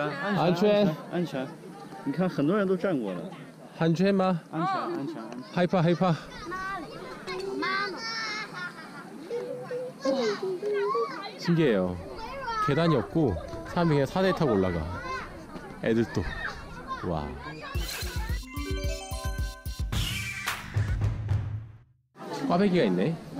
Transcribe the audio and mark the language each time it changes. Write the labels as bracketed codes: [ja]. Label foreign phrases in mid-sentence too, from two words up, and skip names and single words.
[zh] 安全，安全。你看，很多人都站过了。安全吗？安全。 [ko] 하이파. 신기해요. 계단이 없고 사람이 그냥 사다리 타고 올라가. 애들도. 와. 꽈배기가 있네.